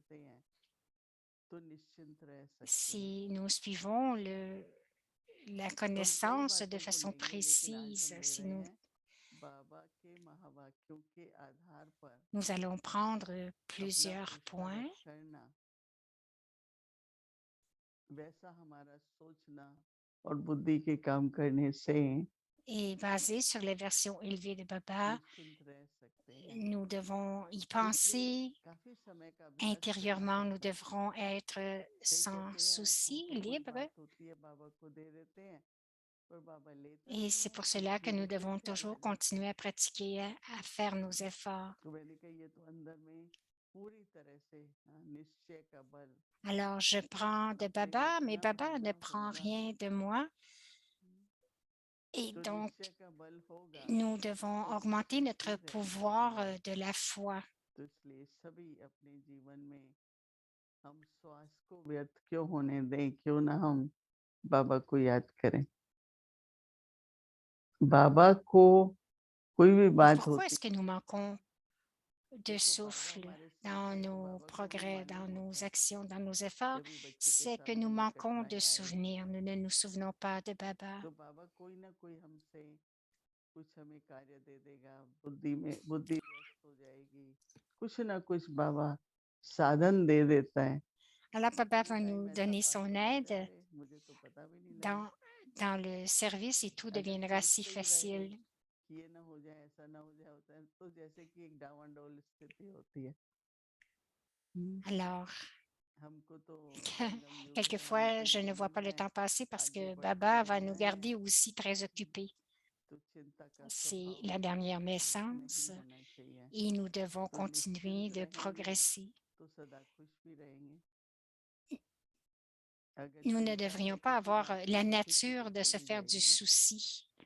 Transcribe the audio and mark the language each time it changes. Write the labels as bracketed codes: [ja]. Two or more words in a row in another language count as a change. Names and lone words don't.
[fr] Si nous suivons la connaissance de façon précise, si nous allons prendre plusieurs points [hi] और बुद्धि के काम करने से [fr] et basés sur les versions élevées de Baba, nous devons y penser intérieurement, nous devrons être sans souci, libres. Et c'est pour cela que nous devons toujours continuer à pratiquer, à faire nos efforts. Alors, je prends de Baba, mais Baba ne prend rien de moi. Et donc, nous devons augmenter notre pouvoir de la foi. [hi] बाबा को याद करें बाबा को कोई भी बात [fr] Pourquoi [hi] होती [fr] est-ce que nous manquons de souffle dans nos progrès, dans nos actions, dans nos efforts? C'est que nous manquons de souvenirs. Nous ne nous souvenons pas de Baba. [hi] तो बाबा कोई ना कोई हमसे कुछ हमें कार्य दे देगा बुद्धि में बुद्धि व्यस्त हो जाएगी कुछ ना कुछ बाबा साधन दे देता है [fr] Alors, Baba va nous donner son aide [hi] मुझे तो पता भी नहीं लगा [fr] dans le service et tout deviendra si facile. [hi] कि ये ना हो जाए ऐसा ना हो जाए होता है तो जैसे कि एक डावाडोल स्थिति होती है [fr] Alors, [hi] हमको तो [fr] quelquefois, je ne vois pas le temps passer parce que Baba va nous garder aussi très occupés. C'est la dernière naissance et nous devons continuer de progresser. Nous ne devrions pas avoir la nature de se faire du souci.